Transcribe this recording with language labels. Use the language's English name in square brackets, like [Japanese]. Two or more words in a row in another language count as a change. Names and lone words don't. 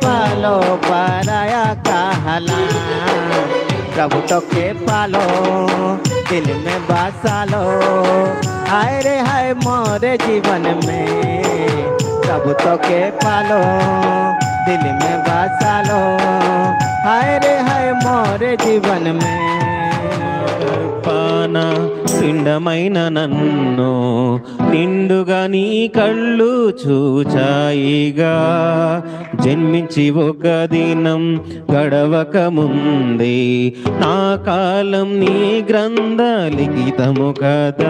[Hindi] पालो पराया कहला, प्रभु तो के पालो दिल में बसा लो। हाय रे हाय मोरे जीवन में, प्रभु तो के पालो दिल में बसा लो। हाय रे हाय मोरे जीवन में। [Telugu] పాన పిండమైన నన్ను నిండుగా నీ కళ్ళు చూచాయిగా, జన్మించి ఒక దినం గడవక ముందే నా కాలం నీ గ్రంథ లిఖితము కదా।